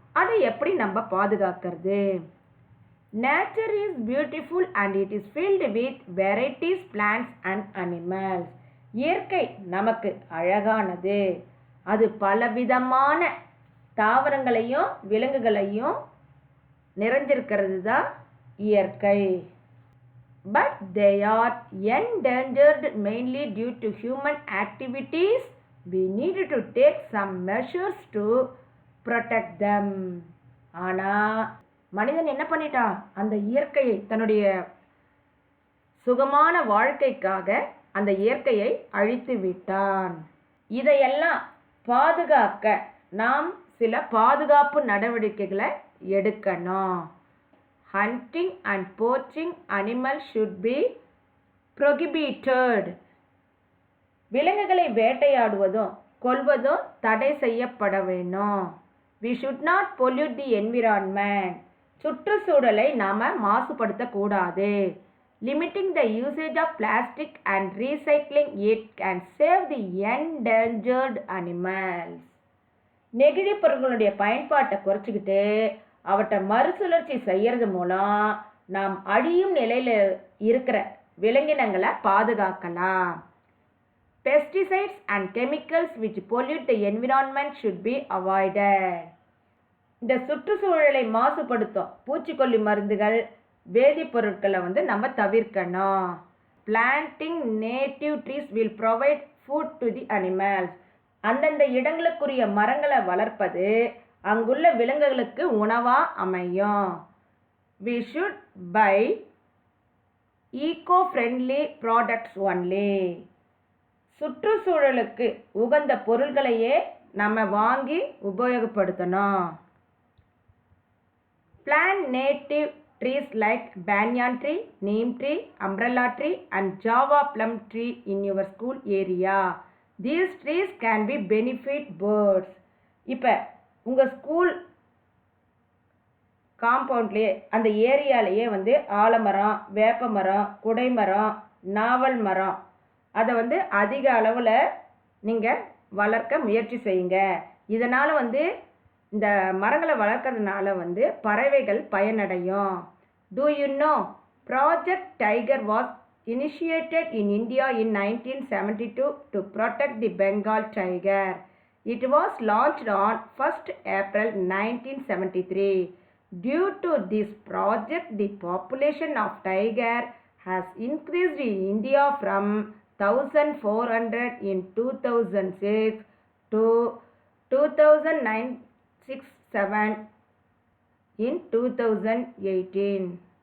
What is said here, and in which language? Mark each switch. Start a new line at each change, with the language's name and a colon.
Tamil: அதை எப்படி நம்ம பாதுகாக்கிறது?
English: Nature is beautiful and it is filled with varieties plants and animals.
Tamil: இயற்கை நமக்கு அழகானது. அது பலவிதமான தாவரங்களையும் விலங்குகளையும் நிறைஞ்சிருக்கிறது தான் இயற்கை.
English: But they are endangered mainly due to human activities. We need to take some measures to protect them.
Tamil: ஆனால் மனிதன் என்ன பண்ணிட்டான், அந்த இயற்கையை தன்னுடைய சுகமான வாழ்க்கைக்காக அந்த இயற்கையை அழித்து விட்டான். இதையெல்லாம் பாதுகாக்க நாம் சில பாதுகாப்பு நடவடிக்கைகளை எடுக்கணும்.
English: Hunting and poaching animals should be prohibited.
Tamil: விலங்குகளை வேட்டையாடுவதும் கொல்வதும் தடை செய்யப்பட வேணும்.
English: We should not pollute the environment.
Tamil: சுற்றுச்சூழலை நாம் மாசுபடுத்தக்கூடாது.
English: Limiting the usage of plastic and recycling it can save the endangered animals.
Tamil: நெகிழி பொருட்களுடைய பயன்பாட்டை குறைச்சிக்கிட்டு அவற்றை மறுசுழற்சி செய்யறது மூலம் நாம் அழியும் நிலையில் இருக்கிற விலங்கினங்களை பாதுகாக்கலாம்.
English: Pesticides and chemicals which pollute the environment should be avoided.
Tamil: இந்த சுற்றுச்சூழலை மாசுபடுத்தும் பூச்சிக்கொல்லி மருந்துகள், வேதிப்பொருட்களை வந்து நம்ம தவிர்க்கணும்.
English: Planting native trees will provide food to the animals.
Tamil: அந்தந்த இடங்களுக்குரிய மரங்களை வளர்ப்பது அங்குள்ள விலங்குகளுக்கு உணவாக அமையும்.
English: We should buy eco-friendly products only.
Tamil: சுற்றுச்சூழலுக்கு உகந்த பொருள்களையே நம்ம வாங்கி உபயோகப்படுத்தணும்.
English: Plant native trees like banyan tree, neem tree, umbrella tree and java plum tree in your school area. These trees can be benefit birds.
Tamil: இப்போ உங்கள் ஸ்கூல் காம்பவுண்ட்லேயே அந்த ஏரியாலேயே வந்து ஆலமரம், வேப்ப மரம், குடைமரம், நாவல் மரம் அதை வந்து அதிக அளவில் நீங்கள் வளர்க்க முயற்சி செய்யுங்க. இதனால் வந்து இந்த மரங்களை வளர்க்கறதுனால வந்து பறவைகள் பயனடையும்.
English: Do you know Project Tiger was initiated in India in 1972 to protect the Bengal tiger. It was launched on 1st April 1973. Due to this project, the population of tiger has increased in India from 1,400 in 2006 to 2,967 in 2018.